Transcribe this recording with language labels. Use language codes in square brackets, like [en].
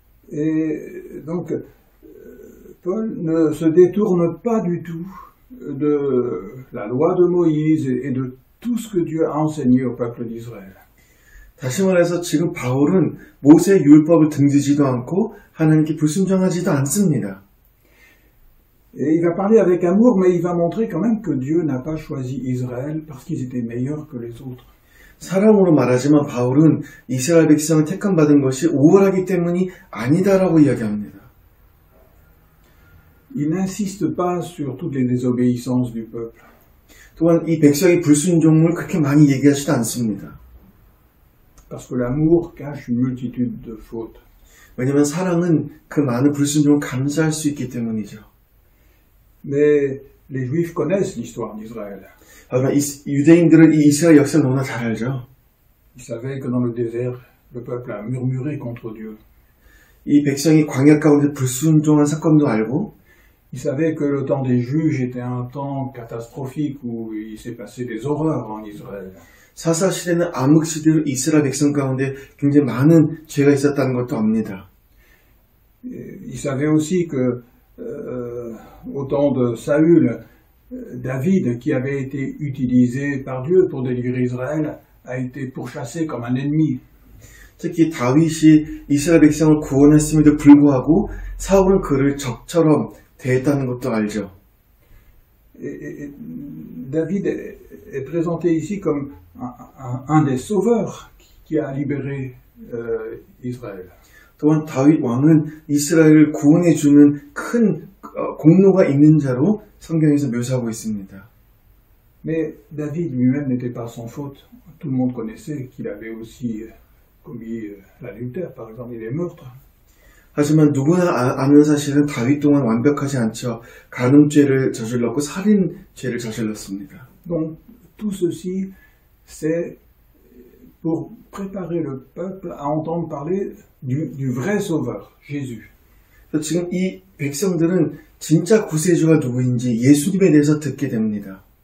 [fr] Et donc, Paul ne se détourne pas du tout de la loi de Moïse et de tout ce que Dieu a enseigné au peuple d'Israël. [ko] 다시 말해서 지금 바울은 모세의 율법을 등지지도 않고 하나님께 불순종하지도 않습니다. [fr] Et il va parler avec amour, mais il va montrer quand même que Dieu n'a pas choisi Israël parce qu'ils étaient meilleurs que les autres. [ko] 사랑으로 말하지만 바울은 이스라엘 백성을 택함받은 것이 우월하기 때문이 아니다라고 이야기합니다. [fr] Il n'insiste pas sur toutes les désobéissances du peuple. [ko] 또한 이 백성의 불순종을 그렇게 많이 얘기하지도 않습니다. [fr] Parce que l'amour cache une multitude de fautes. [ko] 왜냐하면 사랑은 그 많은 불순종을 감수할 수 있기 때문이죠. [fr] Mais les Juifs connaissent l'histoire d'Israël. [ko] 하지만 유대인들은 이 이스라엘 역사를 너무나 잘 알죠. [fr] Ils savaient que dans le désert, le peuple a murmuré contre Dieu. [ko] 이 백성이 광야 가운데 불순종한 사건도 알고 [fr] Ils savaient que le temps des juges était un temps catastrophique où il s'est passé des horreurs en Israël. [ko] 사사 시대는 암흑 시대로 이스라엘 백성 가운데 굉장히 많은 죄가 있었다는 것도 압니다. [fr] Ils savaient aussi que au temps de Saül, David, qui avait été utilisé par Dieu pour délivrer Israël, a été pourchassé comme un ennemi. [ko] 특히 다윗이 이스라엘 백성을 구원했음에도 불구하고 사울은 그를 적처럼 대했다는 것도 알죠. [fr] Et David est présenté ici comme un des sauveurs qui a libéré Israël. [ko] 또한 다윗 왕은 이스라엘을 구원해주는 큰 공로가 있는 자로 성경에서 묘사하고 있습니다. [fr] Mais David lui-même n'était pas sans faute. Tout le monde connaissait qu'il avait aussi commis l'adultère, par exemple, et les meurtres. [ko] 하지만 누구나 아는 사실은 다윗 또한 완벽하지 않죠. 간음죄를 저질렀고 살인죄를 저질렀습니다. [fr] Donc tout ceci, c'est pour préparer le peuple à entendre parler du vrai sauveur, Jésus. [ko] 지금 이 백성들은 진짜 구세주가 누구인지 예수님에 대해서 듣게 됩니다.